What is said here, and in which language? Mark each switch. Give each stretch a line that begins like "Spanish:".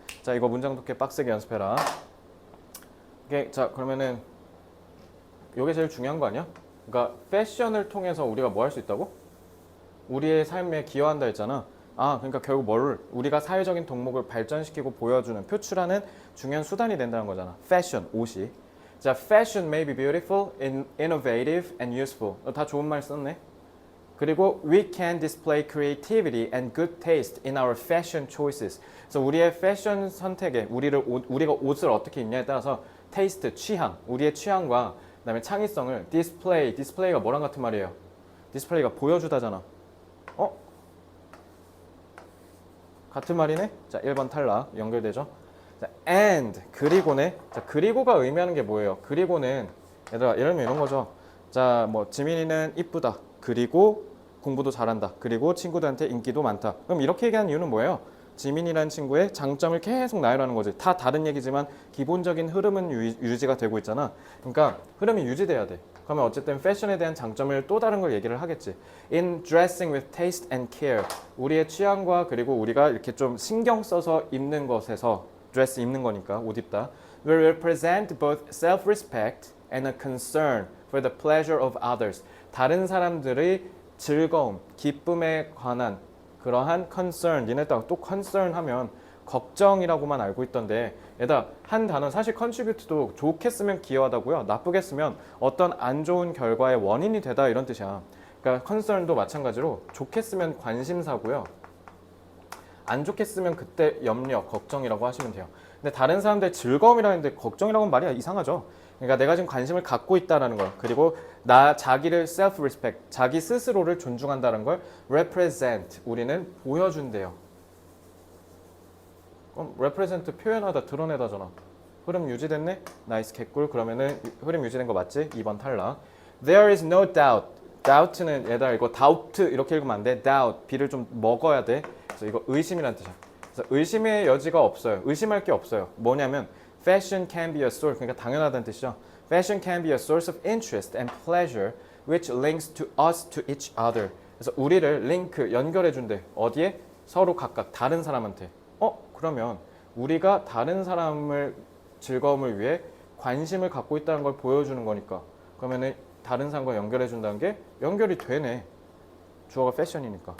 Korean: 자, 이거 문장 독해 빡세게 연습해라. 오케이, 자, 그러면은 이게 제일 중요한 거 아니야? 그러니까 패션을 통해서 우리가 뭐 할 수 있다고? 우리의 삶에 기여한다 했잖아. 그러니까 결국 우리가 사회적인 덕목을 발전시키고 보여주는, 표출하는 중요한 수단이 된다는 거잖아. 패션, 옷이.
English: 자, fashion may be beautiful, innovative, and useful.
Korean: 다 좋은 말 썼네.
English: 그리고 we can display creativity and good taste in our fashion choices.
Korean: 그래서 우리의 패션 선택에 우리가 옷을 어떻게 입냐에 따라서 taste, 취향, 우리의 취향과 그다음에 창의성을 display가 뭐랑 같은 말이에요? 디스플레이가 보여주다잖아. 같은 말이네? 자, 1번 탈락. 연결되죠? 자, and, 그리고네. 자, 그리고가 의미하는 게 뭐예요? 그리고는, 얘들아, 예를 들면 이런 거죠. 자, 뭐, 지민이는 이쁘다. 그리고 공부도 잘한다. 그리고 친구들한테 인기도 많다. 그럼 이렇게 얘기하는 이유는 뭐예요? 지민이라는 친구의 장점을 계속 나열하는 거지. 다 다른 얘기지만 기본적인 흐름은 유지가 되고 있잖아. 그러니까 흐름이 유지돼야 돼. 그러면 어쨌든 패션에 대한 장점을 또 다른 걸 얘기를 하겠지.
English: In dressing with taste and care.
Korean: 우리의 취향과 그리고 우리가 이렇게 좀 신경 써서 입는 것에서 dress 입는 거니까 옷 입다.
English: Will represent both self-respect and a concern for the pleasure of others.
Korean: 다른 사람들의 즐거움, 기쁨에 관한 그러한 concern. 니네 또 concern 하면 걱정이라고만 알고 있던데 얘들아, 한 단어 사실 contribute도 좋게 쓰면 기여하다고요. 나쁘게 쓰면 어떤 안 좋은 결과의 원인이 되다 이런 뜻이야. 그러니까 concern도 마찬가지로 좋게 쓰면 관심사고요. 안 좋게 쓰면 그때 염려, 걱정이라고 하시면 돼요. 근데 다른 사람들 즐거움이라고 했는데 걱정이라고 하면 말이 이상하죠. 그러니까 내가 지금 관심을 갖고 있다는 걸, 그리고 자기를 self-respect, 자기 스스로를 존중한다는 걸 represent, 우리는 보여준대요. 그럼 represent 표현하다, 드러내다잖아. 흐름 유지됐네? 나이스, 개꿀. 그러면은 흐름 유지된 거 맞지? 2번 탈락.
English: There is no doubt.
Korean: doubt는 얘들아 이거 doubt 이렇게 읽으면 안 돼. doubt, B를 좀 먹어야 돼. 그래서 이거 의심이란 뜻이야. 그래서 의심의 여지가 없어요. 의심할 게 없어요. 뭐냐면
English: fashion can be a source,
Korean: 그러니까 당연하다는 뜻이죠.
English: Fashion can be a source of interest and pleasure which links to us to each other.
Korean: 그래서 우리를 링크, 연결해 준대. 어디에? 서로 각각 다른 사람한테. 그러면 우리가 다른 사람을 즐거움을 위해 관심을 갖고 있다는 걸 보여주는 거니까 그러면은 다른 사람과 연결해 준다는 게 연결이 되네. 주어가 fashion이니까.